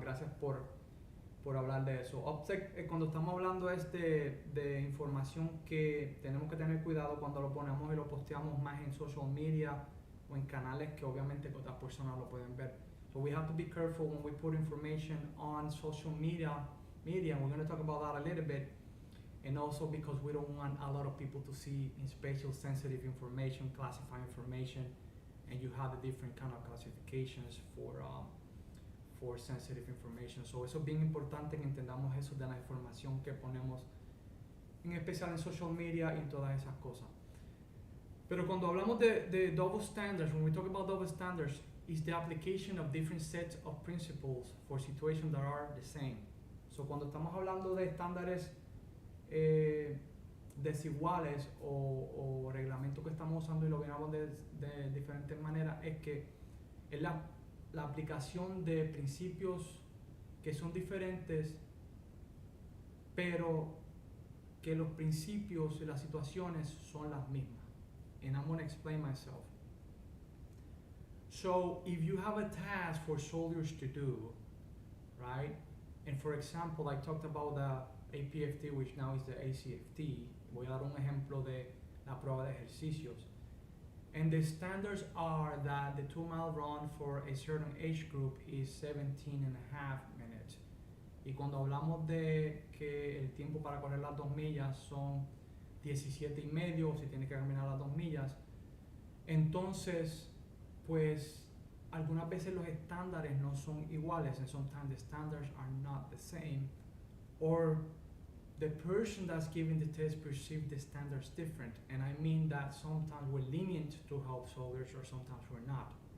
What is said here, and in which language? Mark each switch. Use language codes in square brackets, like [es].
[es] Gracias por hablar de eso. OPSEC, cuando estamos hablando de información que tenemos que tener cuidado cuando lo ponemos y lo posteamos más en social media o en canales que obviamente otras personas lo pueden ver. [en] So we have to be careful when we put information on social media, and we're going to talk about that a little bit. And also because we don't want a lot of people to see in spatial sensitive information, classified information, and you have the different kind of classifications for sensitive information. [es] So eso es bien importante que entendamos eso de la información que ponemos, en especial en social media y todas esas cosas. Pero cuando hablamos de double standards, [en] when we talk about double standards, is the application of different sets of principles for situations that are the same. [es] So cuando estamos hablando de estándares desiguales o reglamentos que estamos usando y lo miramos de diferentes maneras, es que es la aplicación de principios que son diferentes, pero que los principios y las situaciones son las mismas. [en] And I'm going to explain myself. So if you have a task for soldiers to do, right? And for example, I talked about the APFT, which now is the ACFT. [es] Voy a dar un ejemplo de la prueba de ejercicios. [en] And the standards are that the 2-mile run for a certain age group is 17 and a half minutes. [es] Y cuando hablamos de que el tiempo para correr las 2 millas son 17 y medio, si tiene que caminar las 2 millas, entonces, pues, algunas veces los estándares no son iguales, [en] and sometimes the standards are not the same, or the person that's giving the test perceives the standards different, and I mean that sometimes we're lenient to help soldiers or sometimes we're not.